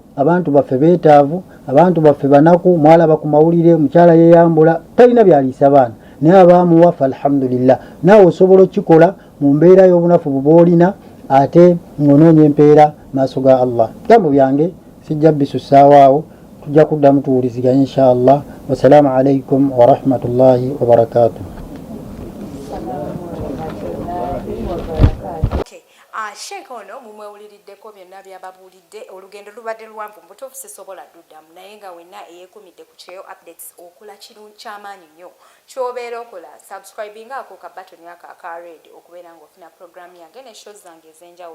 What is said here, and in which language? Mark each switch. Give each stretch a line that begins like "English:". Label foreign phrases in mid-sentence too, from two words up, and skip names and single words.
Ganda: Abantu baffe beetaavu, abantu baffe banaku. Mwalaba ku mawulire mukyala yeeyambula talina byaliisa baana naye abaamuwa fa alhamdulillah. Naawe osobola okikola mu mbeera y'obunafu bw'olina ate ng'onoonya empeera maaso ga Allah. Bigambo byange sijja bisussaawo awo, tujja kuddamu tuwuliziganya
Arabic: إن شاء الله. والسلام عليكم ورحمة الله وبركاته.
Ganda: Sheikh ono mumwewuliriddeko byonna byababuulidde. Olugendo lubadde luwanvu, mbutuufu sisobola duddamu, naye nga wenna eyeekumidde ku kyeyo updates okola kirungi ky'amaanyi nnyo. Ky'obeera okola subscribing ako ka button aka red okubeera ng'ofuna program yange ne shows zange ez'enjawulo.